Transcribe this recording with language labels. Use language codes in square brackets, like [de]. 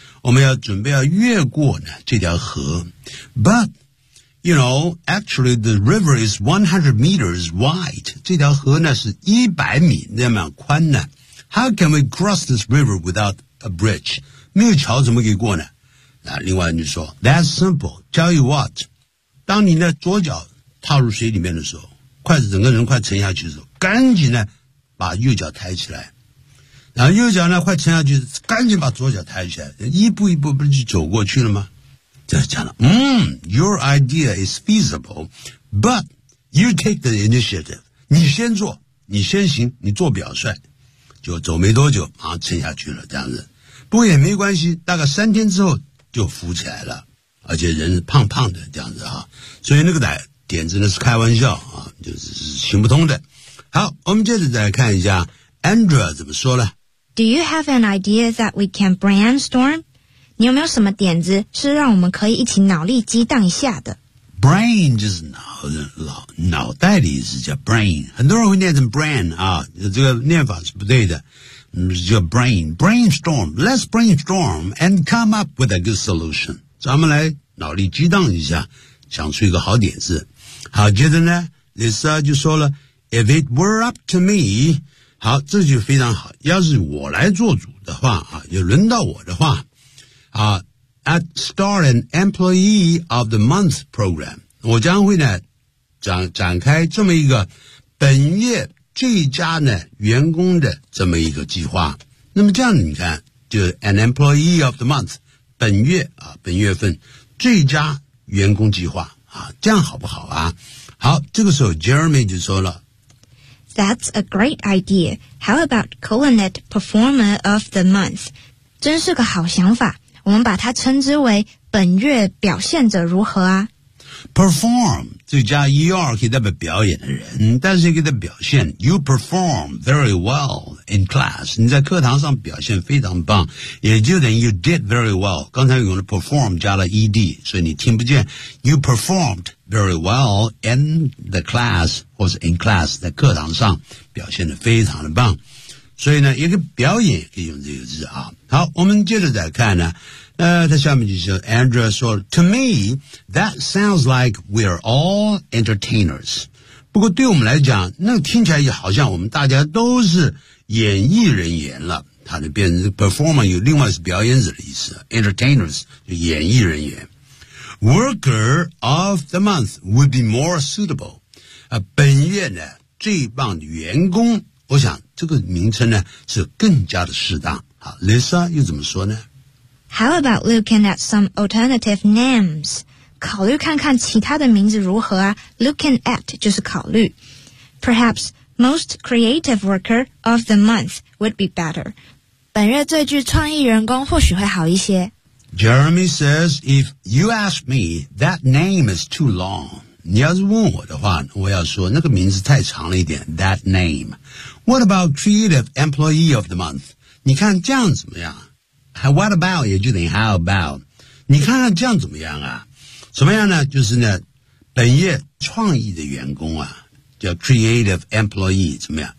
[zh] 我们要准备要越过呢这条河。 [en] But, you know, actually the river is 100 meters wide. [zh] 这条河呢是100米那么宽呢。 [en] How can we cross this river without a bridge? [zh] 没有桥怎么可以过呢？那另外你说 [en] That's simple. Tell you what. [zh] 当你的左脚踏入水里面的时候，筷子整个人快沉下去的时候，赶紧呢把右脚抬起来，然后右脚呢快沉下去，赶紧把左脚抬起来，一步一步不是就走过去了吗？这讲了， [en] Your idea is feasible, but you take the initiative. [zh] 你先做，你先行，你做表率，就走没多久，马上沉下去了，这样子。不过也没关系，大概三天之后就浮起来了，而且人是胖胖的这样子啊，所以那个点子呢是开玩笑啊，就是行不通的。好，我们接着再来看一下 Andrea 怎么说了。 [en] Do you have an idea that we can brainstorm? [zh] 你有没有什么点子是让我们可以一起脑力激荡一下的？ Brain 就是脑袋的意思，叫 brain。很多人会念成 brain 啊，这个念法是不对的，叫 brain。 [en] Brainstorm, let's brainstorm and come up with a good solution。 [zh] 咱们来脑力激荡一下。想出一个好点子。好，接着呢 Lisa 就说了 [en] If it were up to me， [zh] 好，这就非常好，要是我来做主的话啊，要轮到我的话啊， [en] I'd start an employee of the month program， [zh] 我将会呢 展开这么一个本月最佳呢员工的这么一个计划。那么这样你看，就 [en] an employee of the month， [zh] 本月啊，本月份最佳员工计划啊，这样好不好啊？好，这个时候 Jeremy 就说了 [en] That's a great idea. How about calling it Performer of the Month? [zh] 真是个好想法，我们把它称之为本月表现者如何啊？ Perform 这加 ER 可以代表表演的人，但是可以代表表现。 [en] You perform very well in class. [zh] 你在课堂上表现非常棒，也就等于 [en] You did very well. [zh] 刚才用了 perform 加了 ED， 所以你听不见。 [en] You performed very well in the class [zh] 或是 [en] in class， [zh] 在课堂上表现得非常的棒。所以呢，一个表演可以用这个字啊。好，我们接着再看呢，他下面就是 Andrea 说 [en] To me, that sounds like we're all entertainers. [zh] 不过对我们来讲，那听起来也好像我们大家都是演艺人员了。他就变成 performer， 有另外是表演者的意思。Entertainers 就演艺人员。 [en] Worker of the month would be more suitable. [zh] 本月呢最棒的员工，我想这个名称呢是更加的适当。好， Lisa 又怎么说呢？ [en] How about looking at some alternative names? [zh] 考虑看看其他的名字如何啊。 Looking at 就是考虑。 [en] Perhaps most creative worker of the month would be better. [zh] 本月最具创意员工或许会好一些。 [en] Jeremy says, if you ask me, that name is too long. [zh] 你要是问我的话，我要说那个名字太长了一点。 [en] That name. What about creative employee of the month? [zh] 你看这样怎么样？ [en] What about [zh] 也就等于 [en] How about [zh] 你看看这样怎么样啊，怎么样呢，就是呢本业创意的员工啊，叫 [en] creative employee [zh] 怎么样。